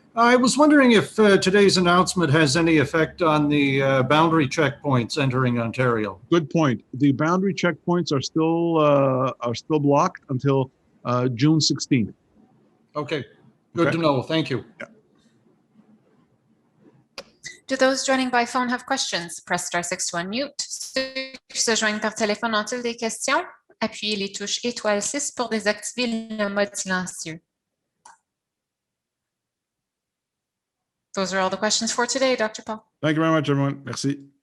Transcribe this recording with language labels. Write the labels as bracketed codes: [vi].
[en] I was wondering if today's announcement has any effect on the boundary checkpoints entering Ontario. Good point. The boundary checkpoints are still blocked until June 16th. Okay, good to know. Thank you. Yeah. Do those joining by phone have questions? Press *6 to unmute. [fr] Ceux qui se joignent par téléphone ont-ils des questions? Appuyez les touches étoile 6 pour désactiver le mode silencieux. [en] Those are all the questions for today, Dr. Paul. Thank you very much, everyone. [fr] Merci.